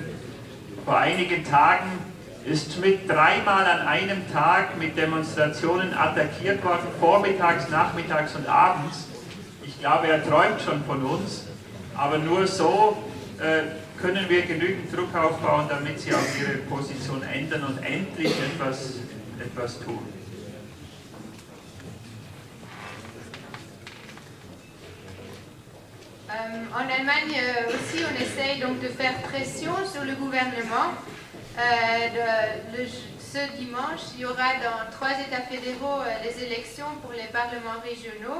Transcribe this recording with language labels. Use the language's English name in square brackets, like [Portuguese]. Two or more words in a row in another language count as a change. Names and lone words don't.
[German] Vor einigen Tagen ist Schmidt 3-mal an einem Tag mit Demonstrationen attackiert worden, vormittags, nachmittags und abends. Ich glaube, er träumt schon von uns, aber nur so können wir genügend Druck aufbauen, damit sie auch ihre Position ändern und endlich etwas tun. [French] En Allemagne aussi, on essaye donc de faire pression sur le gouvernement. Ce dimanche, il y aura dans 3 États fédéraux les élections pour les parlements régionaux.